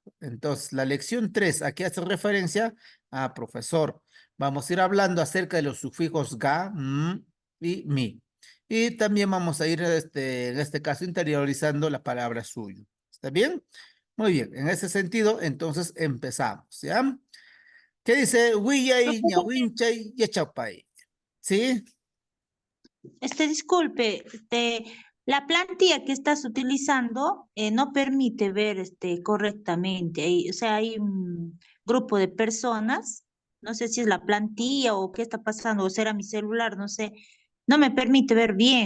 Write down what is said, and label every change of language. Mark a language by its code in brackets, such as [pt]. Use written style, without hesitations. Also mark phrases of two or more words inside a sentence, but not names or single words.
[es] Entonces, la lección 3, ¿a qué hace referencia? Ah, profesor, vamos a ir hablando acerca de los sufijos ga, y mi. Y también vamos a ir, en este caso, interiorizando la palabra suyo. ¿Está bien? Muy bien, en ese sentido, entonces empezamos, ¿ya? ¿Qué dice? [qu] Wiyay, ñawinchay, yachapay. [es] ¿Sí? Disculpe, la plantilla que estás utilizando no permite ver correctamente. O sea, hay un grupo de personas, no sé si es la plantilla o qué está pasando, o será mi celular, no sé, no me permite ver bien.